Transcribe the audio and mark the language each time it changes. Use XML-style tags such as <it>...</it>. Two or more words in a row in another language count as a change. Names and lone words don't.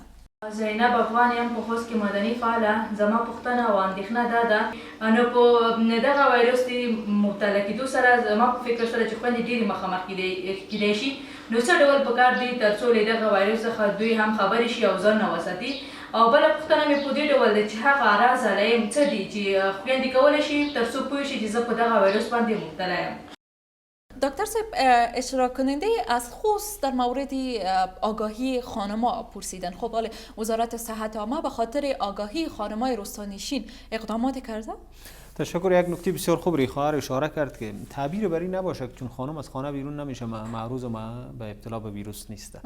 <ps>زینب افغان یم، په خوست کې مدني فعاله. زما پوښتنه او اندېښنه دا ده، نو په دغه وایروس د مبتلا کېدو سره زما په فکر سره چې خویندې ډېرې مخامخ کېدای شي، نو څه ډول پکار دی تر څو له دغه وایروس څخه دوی هم خبرې شي او ځان نه وساتي؟ او بله پوښتنه مې په دې ډول ده چې هغه اعراض علایم څه دي چې خویندې کولی شي تر څو پوه شي چې زه په دغه وایروس باندې مبتلا یم؟</ps> <fa>دکتر صاحب اشتراک کننده از خوست در مورد آگاهی خانم‌ها پرسیدن. خب حالا وزارت صحت عامه به خاطر آگاهی خانم‌های روستانشین اقدامات کرده؟ تشکر. یک نکته بسیار خوب ریخواهر اشاره کرد که تعبیر بر این نباشه که چون خانم از خانه بیرون نمیشه معروض به ابتلا به ویروس نیسته.</fa>